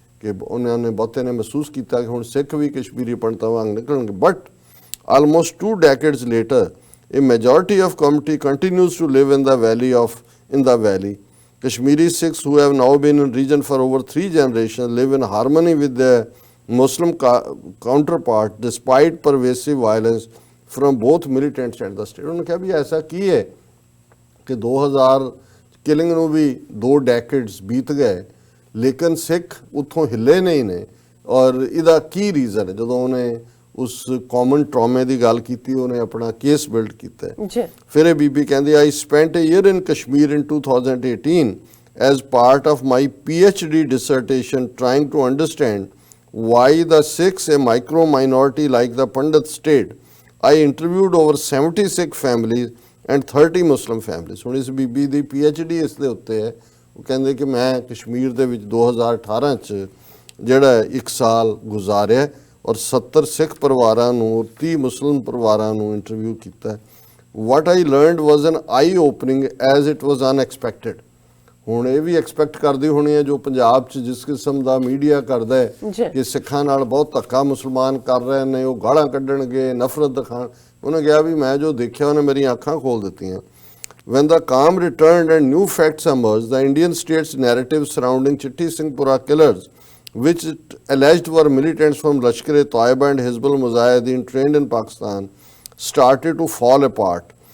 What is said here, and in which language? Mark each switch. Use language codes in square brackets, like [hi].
[pa] ਕਿ ਉਹਨਾਂ ਨੇ ਬਹੁਤੇ ਨੇ ਮਹਿਸੂਸ ਕੀਤਾ ਕਿ ਹੁਣ ਸਿੱਖ ਵੀ ਕਸ਼ਮੀਰੀ ਪੰਡਤਾਂ ਵਾਂਗ ਨਿਕਲਣਗੇ। [en] But almost 2 decades later, a majority of community continues to live in the valley. Kashmiri Sikhs who have now been in region for over 3 generations live in harmony with their Muslim counterpart despite pervasive violence from both militants and the state। [hi] उन्होंने कहा भी ऐसा की है कि 2000 killing ਨੂੰ ਵੀ 2 decades बीत गए लेकिन सिख [pa] ਉੱਥੋਂ ਹਿੱਲੇ ਨਹੀਂ ਨੇ। ਔਰ ਇਹਦਾ ਕੀ ਰੀਜ਼ਨ ਹੈ? ਜਦੋਂ ਉਹਨੇ ਉਸ ਕਾਮਨ ਟਰਾਮੇ ਦੀ ਗੱਲ ਕੀਤੀ, ਉਹਨੇ ਆਪਣਾ ਕੇਸ ਬਿਲਡ ਕੀਤਾ। ਫਿਰ ਇਹ ਬੀਬੀ ਕਹਿੰਦੀ, [en] I spent a year in Kashmir in 2018 as part of my PhD dissertation trying to understand why the Sikhs, a micro minority like the Pandit state. I interviewed over 70 Sikh families and 30 Muslim families। [pa] ਹੁਣ ਇਸ ਬੀਬੀ ਦੀ PhD ਇਸ ਦੇ ਉੱਤੇ ਹੈ। ਉਹ ਕਹਿੰਦੇ ਕਿ ਮੈਂ ਕਸ਼ਮੀਰ ਦੇ ਵਿੱਚ 2018 'ਚ ਜਿਹੜਾ 1 ਸਾਲ ਗੁਜ਼ਾਰਿਆ ਔਰ 70 ਸਿੱਖ ਪਰਿਵਾਰਾਂ ਨੂੰ 30 ਮੁਸਲਿਮ ਪਰਿਵਾਰਾਂ ਨੂੰ ਇੰਟਰਵਿਊ ਕੀਤਾ। [en] What I learned was an eye opening as it was unexpected। [pa] ਹੁਣ ਇਹ ਵੀ ਐਕਸਪੈਕਟ ਕਰਦੀ ਹੋਣੀ ਹੈ ਜੋ ਪੰਜਾਬ 'ਚ ਜਿਸ ਕਿਸਮ ਦਾ ਮੀਡੀਆ ਕਰਦਾ ਹੈ ਜੀ ਕਿ ਸਿੱਖਾਂ ਨਾਲ ਬਹੁਤ ਧੱਕਾ ਮੁਸਲਮਾਨ ਕਰ ਰਹੇ ਨੇ, ਉਹ ਗਾਲਾਂ ਕੱਢਣਗੇ, ਨਫ਼ਰਤ ਦਿਖਾਣ। ਉਹਨੇ ਕਿਹਾ ਵੀ ਮੈਂ ਜੋ ਦੇਖਿਆ ਉਹਨੇ ਮੇਰੀਆਂ ਅੱਖਾਂ ਖੋਲ ਦਿੱਤੀਆਂ। [en] When the calm returned and new facts emerged, the Indian state's narrative surrounding Chitti Singhpura killers, which it alleged were militants from Lashkar-e-Taiba and Hizbul Mujahideen trained in Pakistan, started to fall apart.